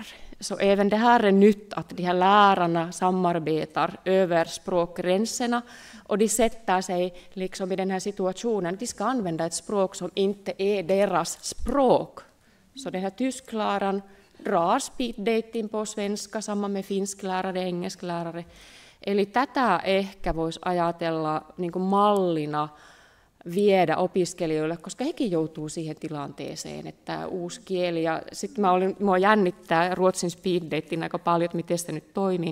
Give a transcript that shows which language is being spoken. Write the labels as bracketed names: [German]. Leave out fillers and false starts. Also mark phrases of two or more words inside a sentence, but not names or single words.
[Swedish] Så även det här är nytt, att de här lärarna samarbetar över språkgränserna och de sätter sig liksom i den här situationen. De ska använda ett språk som inte är deras språk. Så den här tyskläraren drar speeddating på svenska, samma med finsklärare, engelsklärare. [Finnish] Eli tätä ehkä voisi ajatella niin kuin mallina viedä opiskelijoille, koska hekin joutuu siihen tilanteeseen, että uusi kieli. Ja sitten minua jännittää Ruotsin speeddating aika paljon, että miten se nyt toimii.